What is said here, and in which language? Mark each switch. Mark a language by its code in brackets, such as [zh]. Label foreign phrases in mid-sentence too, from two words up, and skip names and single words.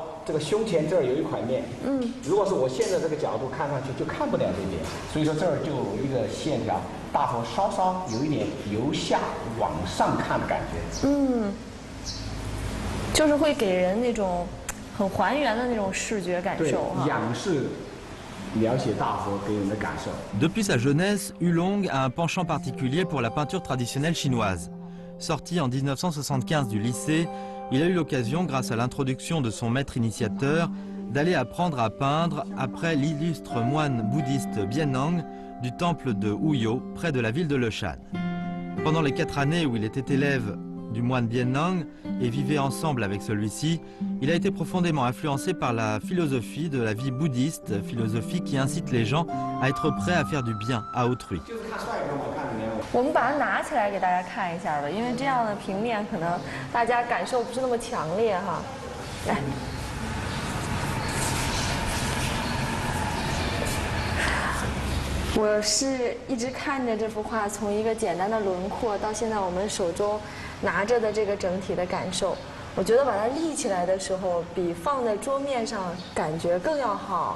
[zh] 这个胸前这儿有一块面，如果是我现在这个角度看上去就看不了这边，所以说这儿就有一个线条，大佛稍稍有一点由下往上看的感觉，就是会给人那种很还原的那种视觉感受哈。仰视描写大佛给人的感受。 [fr] Depuis sa jeunesse, Hulong a un penchant particulier pour la peinture traditionnelle chinoise. Sorti en 1975 du lycée, il a eu l'occasion, grâce à l'introduction de son maître initiateur, d'aller apprendre à peindre après l'illustre moine bouddhiste Biennang du temple de Huyo, près de la ville de Leshan. Pendant les 4 années où il était élève du moine Biennang et vivait ensemble avec celui-ci, il a été profondément influencé par la philosophie de la vie bouddhiste, philosophie qui incite les gens à être prêts à faire du bien à autrui. [zh] 我们把它拿起来给大家看一下吧，因为这样的平面可能大家感受不是那么强烈哈。来，我是一直看着这幅画，从一个简单的轮廓到现在我们手中拿着的这个整体的感受，我觉得把它立起来的时候，比放在桌面上感觉更要好。